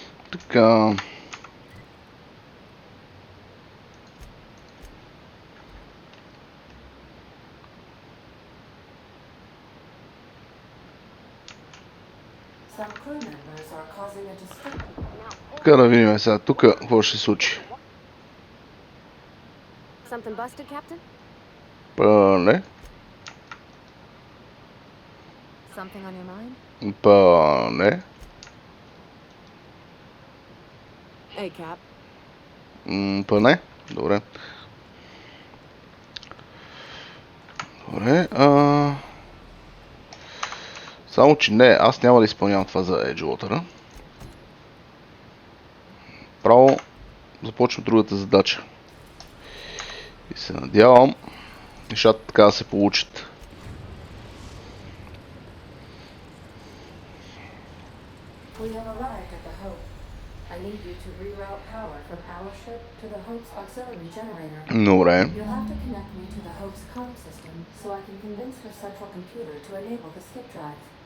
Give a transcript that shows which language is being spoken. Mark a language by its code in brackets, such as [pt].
[bg] Така... [en] Some crew members are causing a disturbance. [bg] Така да видим сега тук какво ще се случи. [en] Something busted, Captain? [bg] Не. [en] Something on your mind? [bg] Не. [en] Hey, Cap. [bg] Не. Добре. Добре. Само, че не, аз няма да изпълнявам това за Edgewater. Право започвам другата задача. И се надявам нещата така да се получат. [en] We have arrived at the Hope. I need you to reroute power from our ship to the Hope's auxiliary generator. [bg] Добре. [en] You'll have to connect me to the Hope's comm system so I can convince her central computer to enable the skip drive.